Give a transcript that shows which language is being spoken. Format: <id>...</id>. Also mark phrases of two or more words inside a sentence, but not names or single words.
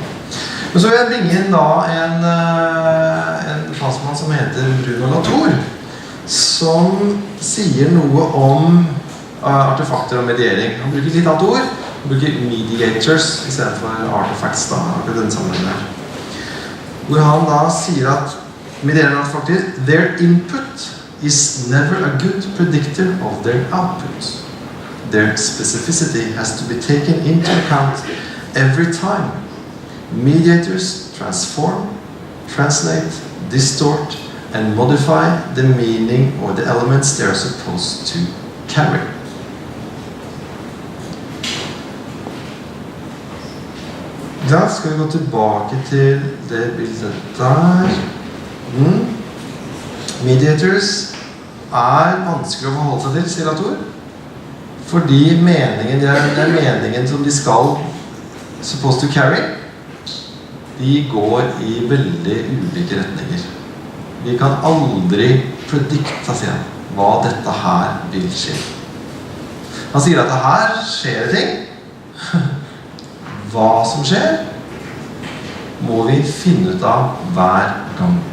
<no>Men så vil jeg bringe inn da en franskmann som heter Bruno Latour, som sier noe om artefakter og mediering. Han bruker litt annet ord. Han bruker mediators i stedet for artifacts da, akkurat den sammenhengen her. Hvor han da sier at medierende artefakter,</no> <en>their input is never a good predictor of their output. Their specificity has to be taken into account every time. Mediators transform, translate, distort, and modify the meaning or the elements they are supposed to carry.</en> <no>Da skal vi gå tilbake til det bildet der. Mediators vanskelig å forholde seg til, sier Latour. Fordi meningen, det meningen som de skal</no> <en>supposed to carry,</en> <no>de går i veldig ulike retninger. Vi kan aldri predikte, sier han, hva dette her vil skje. Han sier at det her skjer ting. Hva som skjer, må vi finne ut av hver gang.</no>